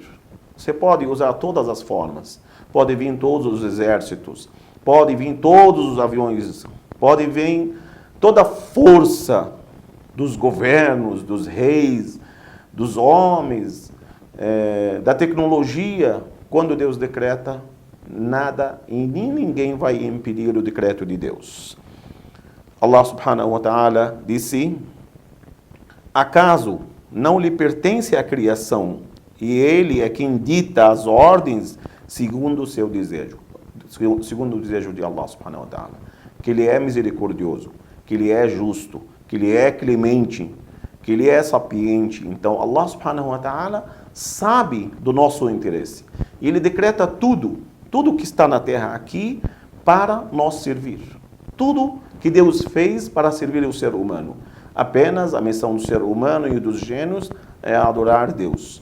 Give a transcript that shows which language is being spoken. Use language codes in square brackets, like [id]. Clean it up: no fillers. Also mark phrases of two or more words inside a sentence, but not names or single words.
[pt] Você pode usar todas as formas. Pode vir todos os exércitos, pode vir todos os aviões, pode vir toda a força dos governos, dos reis, dos homens, da tecnologia. Quando Deus decreta, nada e nem ninguém vai impedir o decreto de Deus. Allah [ar] سبحانه وتعالى [pt] disse: acaso não lhe pertence a criação e ele é quem dita as ordens segundo o seu desejo, segundo o desejo de Allah [ar] سبحانه وتعالى, [pt] que ele é misericordioso, que ele é justo, que ele é clemente, que ele é sapiente. Então Allah [ar] سبحانه وتعالى [pt] sabe do nosso interesse e ele decreta tudo que está na terra aqui para nós servir. Tudo que Deus fez para servir o ser humano. Apenas a missão do ser humano e dos gênios é adorar Deus.